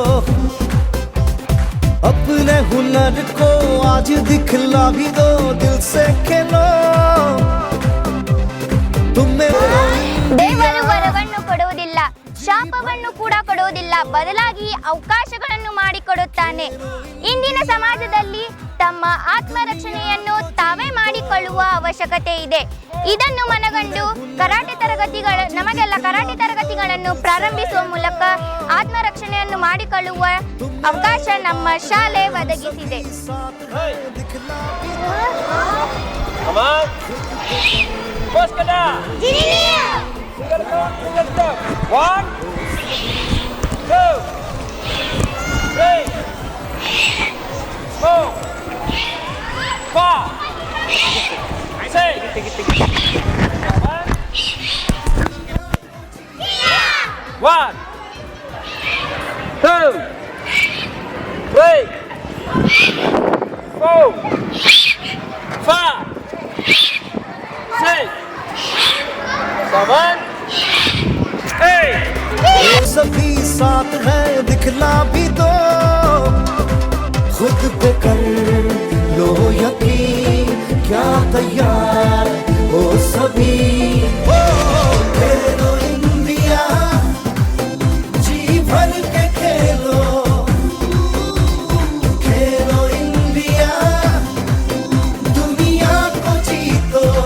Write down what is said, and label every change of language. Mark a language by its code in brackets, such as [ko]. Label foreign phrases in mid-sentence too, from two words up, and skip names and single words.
[hi] अपने हुनर को आज दिखला भी दो, दिल से खेलो, तुम्हें वो [kn] ದೇವರು ವರವನ್ನು ಕೊಡುವುದಿಲ್ಲ, ಶಾಪವನ್ನು ಕೂಡ ಕೊಡುವುದಿಲ್ಲ, ಬದಲಾಗಿ ಅವಕಾಶಗಳನ್ನು ಮಾಡಿಕೊಡುತ್ತಾನೆ. ಇಂದಿನ ಸಮಾಜದಲ್ಲಿ ತಮ್ಮ ಆತ್ಮರಕ್ಷಣೆಯನ್ನು ತಾವೇ ಮಾಡಿಕೊಳ್ಳುವ ಅವಶ್ಯಕತೆ ಇದೆ. ಇದನ್ನು ಮನಗಂಡು ನಮಗೆಲ್ಲ ಕರಾಟೆ ತರಗತಿಗಳನ್ನು ಪ್ರಾರಂಭಿಸುವ ಮೂಲಕ ಆತ್ಮರಕ್ಷಣೆಯನ್ನು ಮಾಡಿಕೊಳ್ಳುವ ಅವಕಾಶ ನಮ್ಮ ಶಾಲೆ ಒದಗಿಸಿದೆ. [en] One, two, three, four, five, six, one, two, three, four, five, six, seven, eight. [hi] ये सभी साथ है दिखला भी दो, खुद पे कर लो यकीन, क्या तैयार हो सभी। ओ खेलो इंडिया, जी भर के खेलो, खेलो इंडिया, दुनिया को जीतो।